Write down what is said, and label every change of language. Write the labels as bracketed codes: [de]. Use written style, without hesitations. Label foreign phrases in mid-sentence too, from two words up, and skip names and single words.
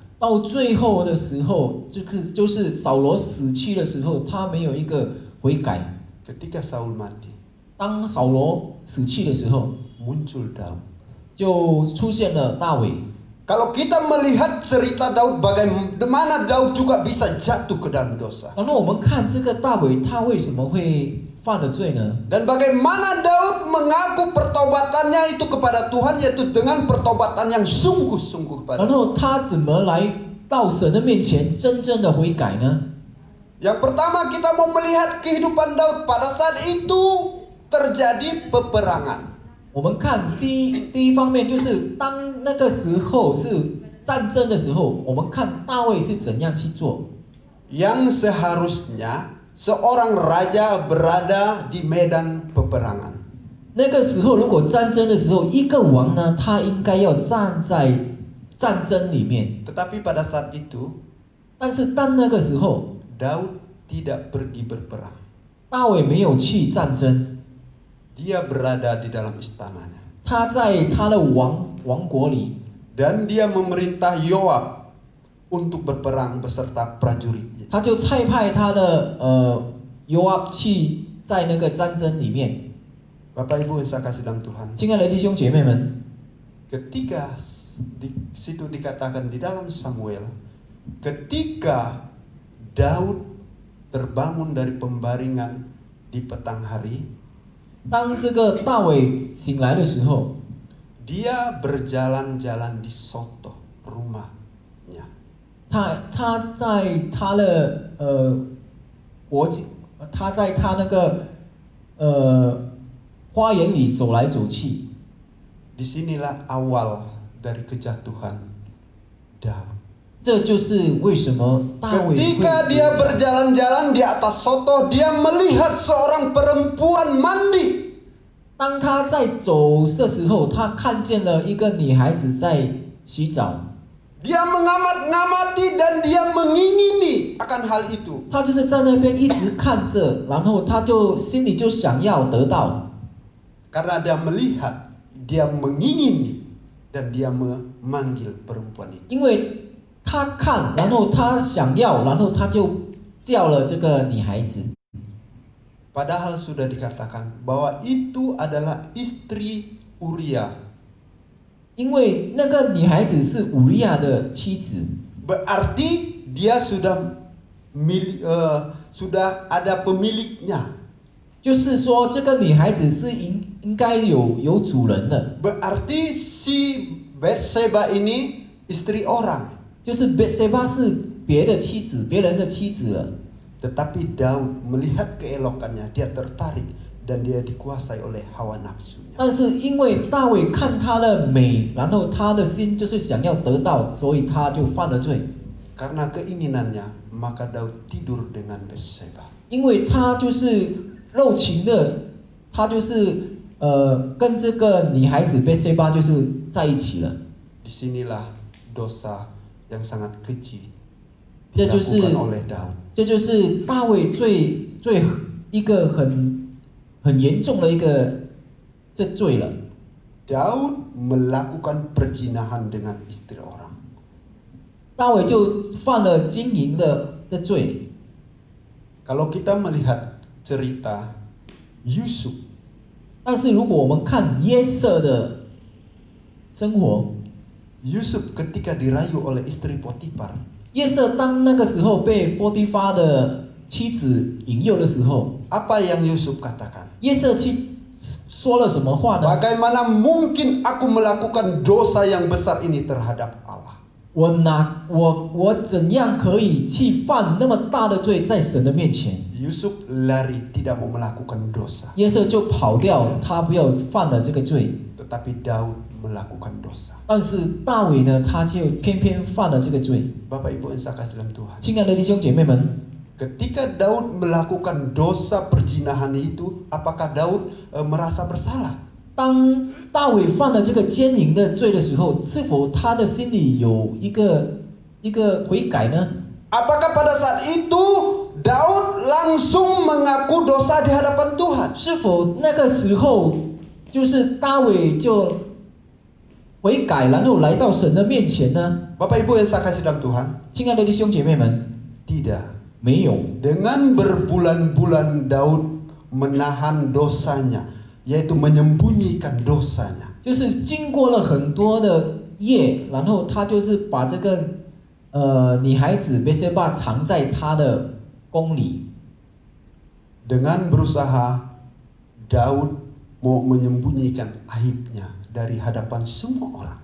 [zh] 到最后的时候，就是扫罗死去的时候，他没有一个悔改。 [id] Ketika Saul mati, [zh] 当扫罗死去的时候， [id] muncul Daud. [zh] 就出现了大卫。 [id] Kalau kita melihat cerita Daud, bagaimana Daud juga bisa jatuh ke dalam dosa. [zh] 然后我们看这个大卫，他为什么会犯了罪呢？ [id] Dan bagaimana Daud mengaku pertobatannya itu kepada Tuhan, yaitu dengan pertobatan yang sungguh-sungguh [zh] 然 [id] pada. [zh] 后他怎么来到神的面前真正的悔改呢？ [id] Yang pertama kita mau melihat kehidupan Daud pada saat itu terjadi peperangan. [zh] 我们看第一方面就是当那个时候是战争的时候，我们看大卫是怎样去做。 [id] Yang seharusnya seorang raja berada di medan peperangan. [zh] 那个时候如果战争的时候，一个王呢，他应该要站在战争里面。 [id] Tetapi pada saat itu [zh] 但是当那个时候， [id] Daud tidak pergi berperang. [zh] 大卫没有去战争， [id] Dia berada di dalam istananya. [zh] 他在他的王国里。 [id] Dan dia memerintah Yoab untuk berperang beserta prajuritnya. [zh] 他就差派他的约押去在那个战争里面。 [id] Bapak Ibu yang saya kasih dalam Tuhan. [zh] 亲爱的弟兄姐妹们， [id] Ketika di situ dikatakan di dalam Samuel, ketika Daud terbangun dari pembaringan di petang hari, [zh] 当这个大卫醒来的时候， [id] dia berjalan-jalan di Soto rumahnya. [zh] 他在他的他在他那个花园里走来走去。 [id] Disinilah awal dari kejatuhan Daud. [zh] 这就是为什么大卫会 [id] Ketika dia berjalan-jalan di atas Soto, dia melihat seorang perempuan mandi. [zh] 当他在走的时候，他看见了一个女孩子在洗澡。 [id] Dia mengamat-ngamati dan dia mengingini akan hal itu. [zh] 他就是在那边一直看着，然后他就心里就想要得到， [id] Karena dia melihat, dia mengingini dan dia memanggil perempuan itu. [zh] 因为他看，然后他想要，然后他就叫了这个女孩子。 [id] Padahal sudah dikatakan bahwa itu adalah istri Uria. [zh] 因为那个女孩子是乌利亚的妻子， [id] Berarti dia sudah ada pemiliknya. [zh] 就是说这个女孩子是应该有主人的， [id] Berarti si Bathsheba ini istri orang. [zh] 就是 Bathsheba 是别人的妻子了。 [id] Tetapi Daud melihat keelokannya, dia tertarik dan dia dikuasai oleh hawa nafsunya. [zh] 但是因为大卫看她的美，然后他的心就是想要得到，所以他就犯了罪。 [id] Karena keinginannya, maka Daud tidur dengan Bathsheba. [zh] 因为他就是肉情的，他就是跟这个女孩子Bathsheba就是在一起了。 [id] Disinilah dosa yang sangat keji [zh] 这就是 [id] dilakukan oleh Daud. [zh] 这就是大卫最一个很严重的一个这罪了。 [id] Daud melakukan perzinahan dengan istri orang. [zh] 大卫就犯了奸淫的罪。 [id] Kalau kita melihat cerita Yusuf, [zh] 但是如果我们看约瑟的生活， [id] Yusuf ketika dirayu oleh istri Potifar, [zh] 约瑟当那个时候被波提乏的妻子引诱的时候， [id] apa yang Yusuf katakan? [zh] 约瑟去说了什么话呢？ [id] Bagaimana mungkin aku melakukan dosa yang besar ini terhadap Allah? [zh] 我怎样可以去犯那么大的罪在神的面前？ [id] Yusuf lari tidak mau melakukan dosa, [zh] 约瑟就跑掉，他不要犯了这个罪。 [id] tetapi Daud melakukan dosa. [zh] 但是大卫呢，他就偏偏犯了这个罪。 [id] Bapak Ibu yang saya kasih dalam Tuhan, [zh] 亲爱的弟兄姐妹们， [id] ketika Daud melakukan dosa perzinahan itu, apakah Daud merasa bersalah? [zh] 当大卫犯了这个奸淫的罪的时候，是否他的心里有一个悔改呢？ [id] Apakah pada saat itu Daud langsung mengaku dosa di hadapan Tuhan? [zh] 是否那个时候就是大卫就悔改，然后来到神的面前呢？ [id] Bapak Ibu yang saya kasih dalam Tuhan, [zh] 亲爱的弟兄姐妹们， [id] tidak. [zh] 没有。 [id] Dengan berbulan-bulan Daud menahan dosanya, yaitu menyembunyikan dosanya. [zh] 就是经过了很多的夜，然后他就是把这个女孩子贝塞巴藏在他的宫里。 [id] Dengan berusaha Daud mau menyembunyikan aibnya dari hadapan semua orang.